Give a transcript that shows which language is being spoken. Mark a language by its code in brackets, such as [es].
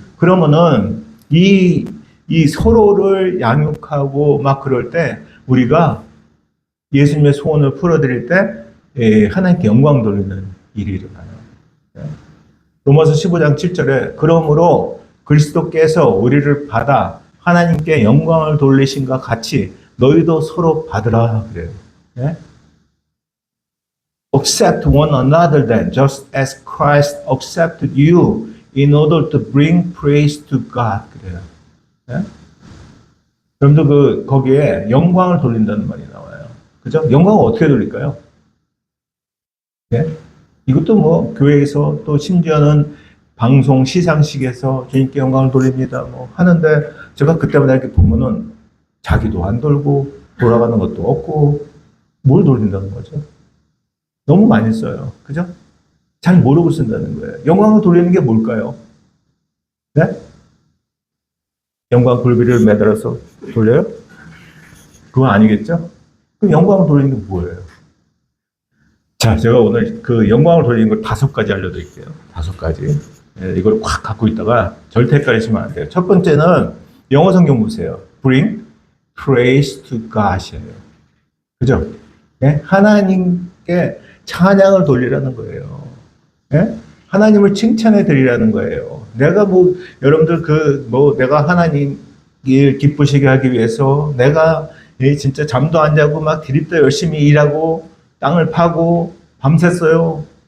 [ko] 그러면은 이 서로를 양육하고 막 그럴 때 우리가 예수님의 소원을 풀어드릴 때 하나님께 영광 돌리는 일이 일어나요. 예? 로마서 15장 7절에 그러므로 그리스도께서 우리를 받아 하나님께 영광을 돌리신과 같이 너희도 서로 받으라 그래요. 예? [en] Accept one another then, just as Christ accepted you in order to bring praise to God. [ko] 그래요. 예? 여러분들 거기에 영광을 돌린다는 말이 나와요. 그죠? 영광을 어떻게 돌릴까요? 예? 이것도 뭐 교회에서 또 심지어는 방송 시상식에서 주님께 영광을 돌립니다. 뭐 하는데 제가 그때마다 이렇게 보면은 자기도 안 돌고 돌아가는 것도 없고 뭘 돌린다는 거죠? 너무 많이 써요. 그죠? 잘 모르고 쓴다는 거예요. 영광을 돌리는 게 뭘까요? 네? 영광 굴비를 매달아서 돌려요? 그거 아니겠죠? 그럼 영광을 돌리는 게 뭐예요? 자, 제가 오늘 그 영광을 돌리는 걸 5가지 알려드릴게요. 5가지. 네, 이걸 확 갖고 있다가 절대 헷갈리시면 안 돼요. 첫 번째는 영어 성경 보세요. [en] Bring praise to God이에요. [ko] 그죠? 네? 하나님께 찬양을 돌리라는 거예요. 네? 하나님을 칭찬해 드리라는 거예요. 내가 뭐, 여러분들 내가 하나님 일 기쁘시게 하기 위해서 내가 진짜 잠도 안 자고 막 드립도 열심히 일하고 땅을 파고 밤샜어요.